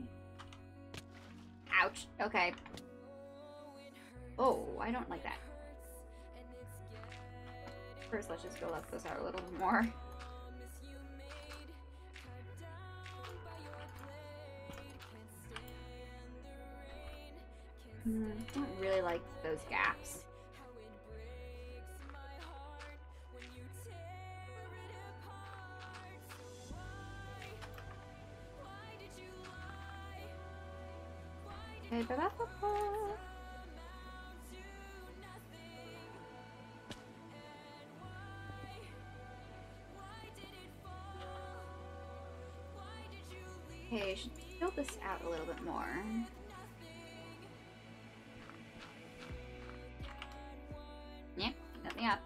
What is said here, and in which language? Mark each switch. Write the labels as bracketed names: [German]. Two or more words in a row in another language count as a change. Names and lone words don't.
[English] Ouch. Okay. Oh, I don't like that. First, let's just fill up this out a little bit more. I don't really like those gaps. Okay, ba-ba-ba-ba. Okay, I should fill this out a little bit more. Yep, let me up.